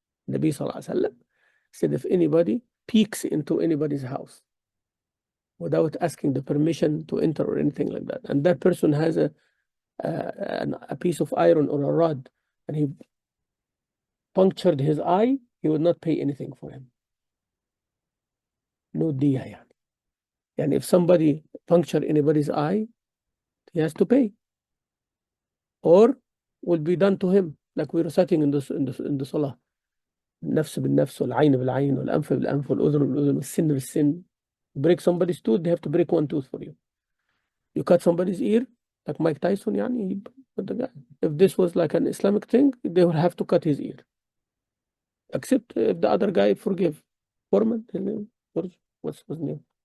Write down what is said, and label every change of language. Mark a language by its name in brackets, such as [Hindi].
[English] Nabi Sallallahu Alaihi Wasallam said if anybody peeks into anybody's house without asking the permission to enter or anything like that, and that person has a piece of iron or a rod, and he punctured his eye, he would not pay anything for him. No diya, yani. And if somebody punctured anybody's eye, he has to pay, or will be done to him, like we're reciting in the salah. [Arabic] النفس بالنفس والعين بالعين والأنف بالأنف والأذن بالأذن والسن بالسن. [English] Break somebody's tooth, they have to break one tooth for you. You cut somebody's ear, like Mike Tyson, yani, if this was like an Islamic thing, they would have to cut his ear. Except if the other guy forgive. Foreman, his name, what's his name?